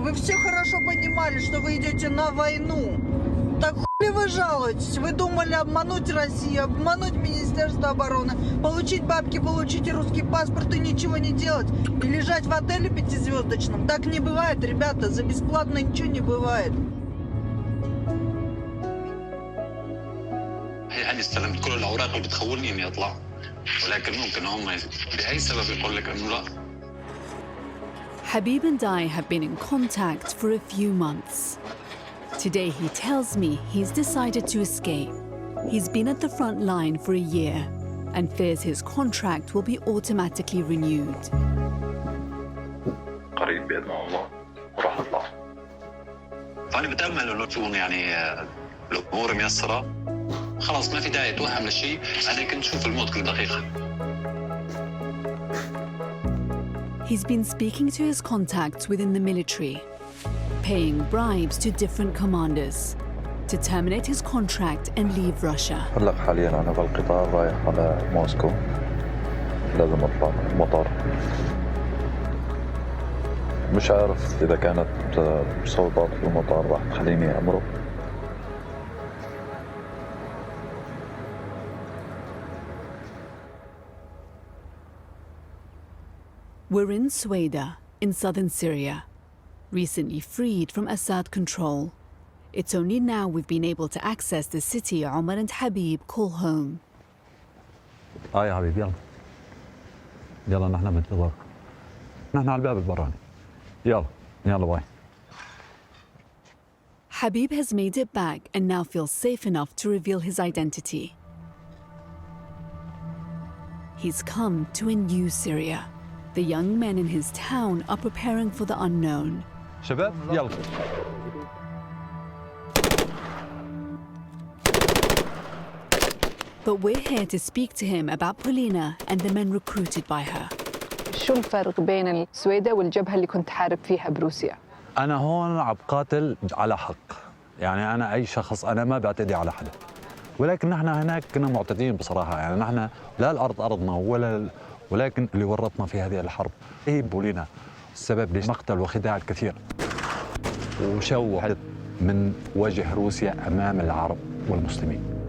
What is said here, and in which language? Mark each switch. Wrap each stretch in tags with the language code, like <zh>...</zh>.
<ru>Вы все хорошо понимали, что вы идете на войну. Так хули вы жалуетесь? Вы думали обмануть Россию, обмануть Министерство обороны, получить бабки, получить русский паспорт и ничего не делать? И лежать в отеле 5-звездочном? Так не бывает, ребята. За бесплатно ничего не бывает.</ru> <ar>يعني استلمت كل الأوراق اللي بتخولني إني أطلع، ولكن ممكن هم بأي سبب يقول لك إنه لا.</ar> <en>Habib and I have been in contact for a few months. Today he tells me he's decided to escape. He's been at the front line for a year and fears his contract will be automatically renewed.</en> <ar>قريب بإذن الله وراح أطلع. فأنا بتأمل إنه تكون يعني الأمور ميسرة. خلاص ما في داعي توهم للشيء، أنا كنت شوف الموت كل دقيقة.</ar> <en>He's been speaking to his contacts within the military, paying bribes to different commanders to terminate his contract and leave Russia.</en> <ar>هلا حاليا أنا بالقطار رايح على موسكو، لازم أطلع من المطار. مش عارف إذا كانت صوتات في المطار راح تخليني أمرق.</ar> <en>We're in Sueda, in southern Syria, recently freed from Assad control. It's only now we've been able to access the city Omar and Habib call home.</en> <ar>يا حبيبي يلا نحن بنتظر، نحن على الباب البراني. يلا باي.</ar> <en>Habib has made it back and now feels safe enough to reveal his identity. He's come to a new Syria. The young men in his town are preparing for the unknown.</en> <ar>شباب يلا.</ar> <en>But we're here to speak to him about Polina and the men recruited by her.</en> <ar>شو الفرق بين السويدة والجبهة اللي كنت حارب فيها بروسيا؟ أنا هون عم قاتل على حق، يعني أنا أي شخص أنا ما بعتدي على حدا، ولكن نحن هناك كنا معتدين بصراحة، يعني نحن لا الأرض أرضنا ولكن اللي ورطنا في هذه الحرب هي بولينا، السبب لمقتل وخداع الكثير وشوه من وجه روسيا أمام العرب والمسلمين.</ar>